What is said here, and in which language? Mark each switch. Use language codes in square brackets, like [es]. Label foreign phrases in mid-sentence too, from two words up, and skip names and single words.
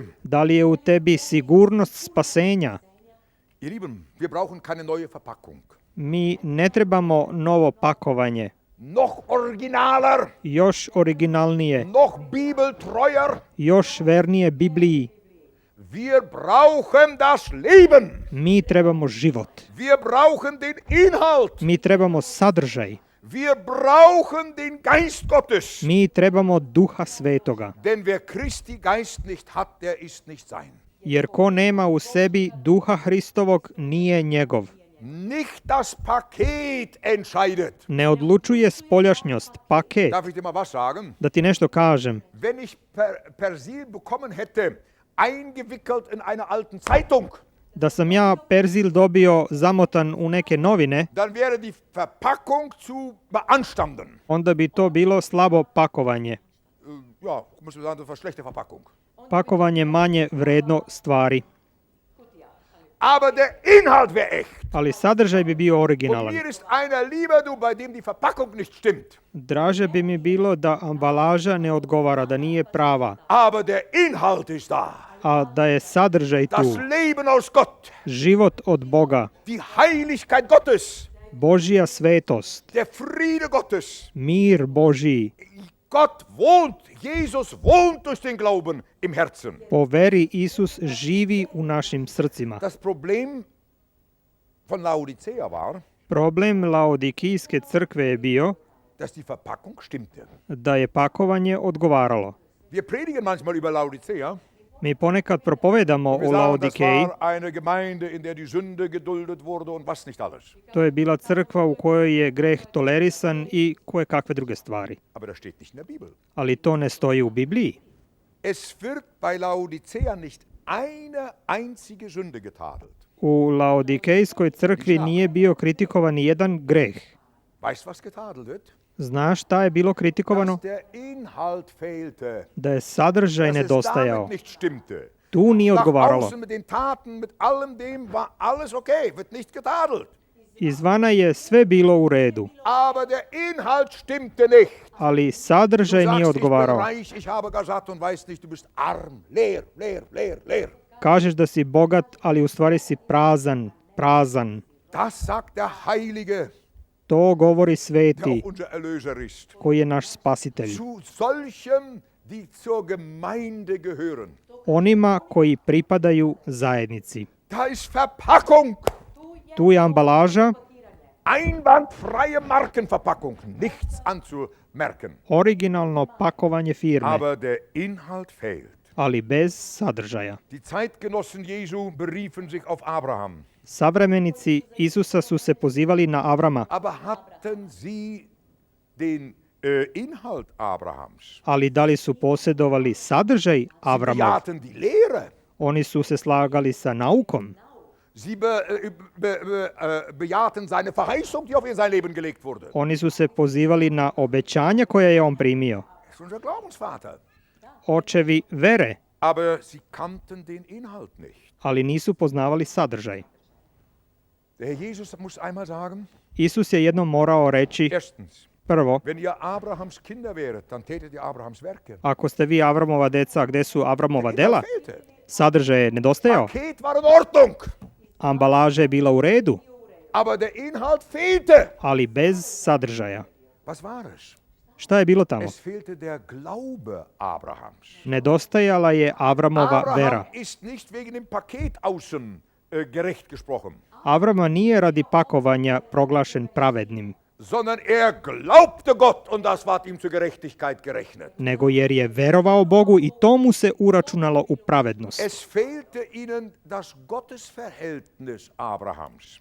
[sr] Da li je u tebi sigurnost spasenja? [de] Ihr Lieben, wir brauchen keine neue Verpackung. [sr] Mi ne trebamo novo pakovanje. [de] Noch originaler, [sr] Još originalnije, [de] noch bibeltreuer. [sr] još vernije Bibliji. [de] Wir brauchen das Leben. [sr] Mi trebamo život. [de] Wir brauchen den Inhalt. [sr] Mi trebamo sadržaj. [de] Wir brauchen den Geist Gottes. [sr] Mi trebamo Duha Svetoga. [de] Denn wer Christi Geist nicht hat, der ist nicht sein. [sr] Jer ko nema u sebi Duha Hristovog nije njegov. [de] Nicht das Paket entscheidet. [sr] Ne odlučuje spoljašnjost, paket. [de] Darf ich dir mal was sagen? [sr] Da ti nešto kažem. [de] Wenn ich Persil bekommen hätte, eingewickelt in einer alten Zeitung, [sr] Da sam ja perzil dobio zamotan u neke novine, [de] dann wäre die Verpackung zu beanstanden. [sr] onda bi to bilo slabo pakovanje. [de] Ja, muss man sagen, das war schlechte Verpackung. [sr] Pakovanje manje vredno stvari. [de] Aber der Inhalt wäre echt. [sr] Ali sadržaj bi bio [de] Und [sr] originalan. [de] mir ist einer lieber, du, bei dem die Verpackung nicht stimmt. [sr] Draže bi mi bilo da ambalaža ne odgovara, da nije prava, [de] Aber der Inhalt ist da. [sr] a da je sadržaj [de] Das [sr] tu. [de] Leben aus Gott, [sr] Život od Boga, [de] die Heiligkeit Gottes, [sr] Božja svetost, [de] der Friede Gottes. [sr] mir Božji. [de] Gott wohnt, Jesus wohnt durch den Glauben im Herzen. [sr] Po veri Isus živi u našim srcima. [de] Das Problem von Laodicea war, [sr] Problem Laodikijske crkve je bio [de] dass die Verpackung stimmte. [sr] da je pakovanje odgovaralo. [de] Wir predigen manchmal über Laodicea. [sr] Mi ponekad propovedamo [de] Wir [sr] o [de] sagen, das [sr] Laodikeji. [de] war eine Gemeinde, in der die Sünde geduldet wurde und was nicht alles. [sr] To je bila crkva u kojoj je greh tolerisan i koje kakve druge stvari. [de] Aber das steht nicht in der Bibel. [sr] Ali to ne stoji u Bibliji. [de] Es wird bei Laodicea nicht eine einzige Sünde getadelt. [sr] U Laodikejskoj crkvi nije bio kritikovan ni jedan greh. [de] Weißt du, was getadelt wird? [sr] Znaš šta je bilo kritikovano? [de] Dass der Inhalt fehlte. [sr] Da je sadržaj [de] Dass es [sr] nedostajao. [de] damit nicht stimmte. [sr] Tu nije [de] Nach [sr] odgovaralo. [de] außen mit den Taten, mit allem dem war alles okay, wird nicht getadelt. [sr] Izvana je sve bilo u redu, [de] Aber der Inhalt stimmte nicht. [sr] ali [de] Du [sr] sadržaj nije [de] sagst, ich bin [sr] odgovarao. [de] reich, ich habe gesagt und weißt nicht, du bist arm, leer, leer, leer, leer. [sr] Kažeš da si bogat, ali u stvari si prazan, prazan. [de] Das sagt der Heilige, [sr] To govori [de] der [sr] sveti, [de] auch unser Erlöser ist. [sr] koji je naš spasitelj. [de] Zu solchen, die zur Gemeinde gehören. [sr] Onima koji pripadaju zajednici. [de] Da ist Verpackung, [sr] Tu je ambalaža, [de] einwandfreie Markenverpackung, nichts anzumerken. [sr] originalno pakovanje firme, [de] Aber der Inhalt fehlt. [sr] ali bez sadržaja. [de] Die Zeitgenossen Jesu beriefen sich auf Abraham. [sr] Savremenici Isusa su se pozivali na Avrama, [de] Aber hatten sie den Inhalt Abrahams? [sr] ali da li su posjedovali sadržaj [de] Sie [sr] Avramov? [de] bejahten die Lehre. [sr] Oni su se slagali sa naukom. [de] Sie bejahten seine Verheißung, die auf ihr sein Leben gelegt wurde. [sr] Oni su se pozivali na obećanja koja je on primio. [de] Das ist unser Glaubensvater. [sr] Očevi vere, [de] Aber sie kannten den Inhalt nicht. [sr] ali nisu poznavali sadržaj. [de] Der Herr Jesus muss einmal sagen, [sr] Isus je jednom morao reći, [de] erstens, [sr] prvo, [de] wenn ihr Abrahams Kinder wäret, dann tätet ihr Abrahams Werke. [sr] ako ste vi Avramova deca, gde su Avramova [de] Der [sr] dela? [de] Inhalt fehlte. [sr] Sadržaj je nedostajao, [de] Paket war in Ordnung, [sr] ambalaža je bila u redu, [de] aber der Inhalt fehlte. [sr] ali bez sadržaja. [de] Was war es? [sr] Šta je bilo tamo? [de] Es fehlte der Glaube Abrahams. [sr] Nedostajala je Avramova vera. [de] Abraham ist nicht wegen dem Paket außen gerecht gesprochen, [sr] Avrama nije radi pakovanja proglašen pravednim, [de] sondern er glaubte Gott und das ward ihm zur Gerechtigkeit gerechnet. [sr] nego jer je verovao Bogu i to mu se uračunalo u pravednost. [de] Es fehlte ihnen das Gottesverhältnis Abrahams.